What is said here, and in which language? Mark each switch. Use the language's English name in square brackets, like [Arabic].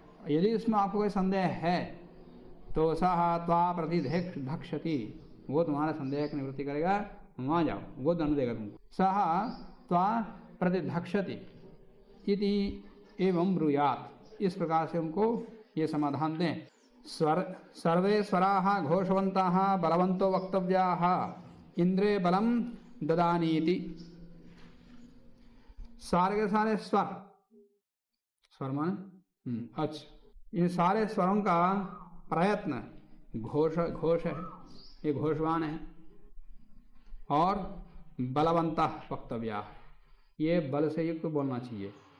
[Hindi] यदि उसमें आपको कोई संदेह है तो [Sanskrit] सह त्वा प्रतिधक्षति, [Hindi] वो तुम्हारा संदेह की निवृत्ति करेगा, वहाँ जाओ, वो दंड देगा तुमको। [Sanskrit] सह त्वा प्रतिधक्षति इति एवं ब्रूयात्, [Hindi] इस प्रकार से उनको ये समाधान दें। [Sanskrit] सर्वे स्वराः घोषवन्ताः बलवन्तो वक्तव्याः इंद्रे बलम ददानीति। [Hindi] सारे के सारे स्वर, स्वर माने अच्छा, इन सारे स्वरों का प्रयत्न घोष है, ये घोषवान है, और [Sanskrit] बलवंता वक्तव्या, [Hindi] ये बल से युक्त बोलना चाहिए।